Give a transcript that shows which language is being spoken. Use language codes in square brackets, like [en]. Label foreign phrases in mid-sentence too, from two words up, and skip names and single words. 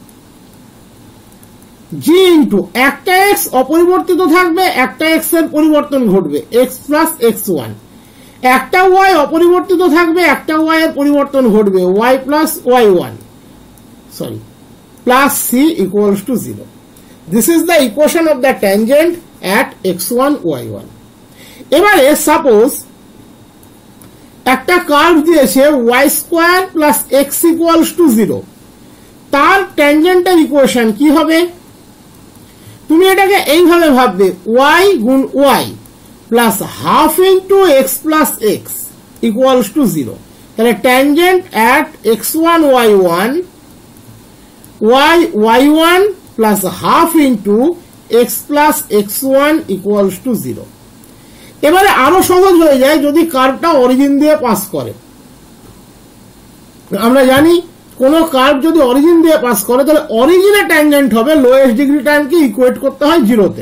[bn] g ইন্টু একটা x অপরিবর্তিত থাকবে, একটা x এর পরিবর্তন ঘটবে x প্লাস x1, একটা y অপরিবর্তিত থাকবে, একটা y এর পরিবর্তন ঘটবে y [en] plus y1 plus c equals to [bn] 0। [en] this is the equation of the tangent at x1 y1. [bn] এবারে সাপোজ একটা কার্ভ দিয়েছে y [en] square plus x equals to [bn] 0, তার ট্যানজেন্টের ইকুয়েশন কি হবে? তুমি এটাকে এইভাবে ভাববে y গুণ y [en] plus half into x plus x equals to [bn] 0। [en] তাহলে tangent at x1 y1 y y1 plus half into x plus x1 equals to 0. [bn] এবারে আরো সহজ হয়ে যায় যদি কার্ভটা অরিজিন দিয়ে পাস করে। আমরা জানি কোন কার্ভ যদি অরিজিন দিয়ে পাস করে তাহলে অরিজিনে ট্যানজেন্ট হবে [en] lowest degree term [bn] ইকুয়েট করতে হয় 0-তে।